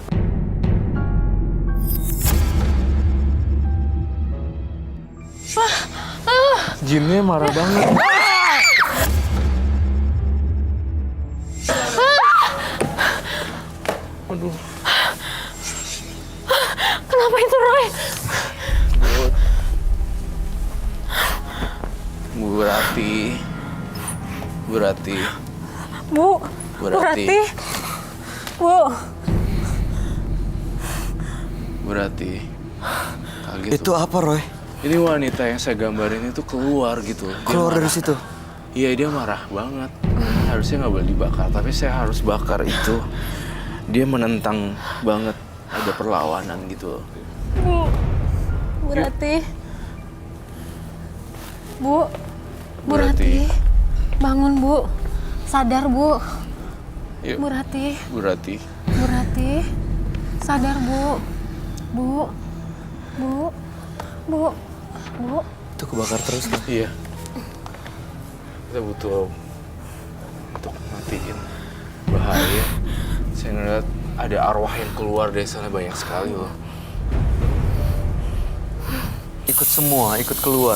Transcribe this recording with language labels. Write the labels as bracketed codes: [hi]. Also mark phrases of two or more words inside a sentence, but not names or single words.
[id] Jinnya marah banget. Aduh. Kenapa itu, Roy? Bu Rati. Bu. Bu Rati. Bu. Bu Rati. Kaget Itu tuh. apa, Roy? Ini wanita yang saya gambarin itu keluar gitu. Dia Keluar dari marah. situ. Iya, dia marah banget. Harusnya nggak boleh dibakar, tapi saya harus bakar itu. Dia menentang banget, ada perlawanan gitu. Bu Rati. Bu. Bu Rati. Rati. Bangun, Bu. Sadar, Bu. Yuk, Bu Rati. Bu Rati. Bu Rati. Sadar, Bu. Bu. Bu. Bu. Bu. Itu kebakar terus, Roy. Iya. Kita butuh untuk matiin bahaya. Saya ngeliat ada arwah yang keluar dari sana banyak sekali loh. Ikut keluar.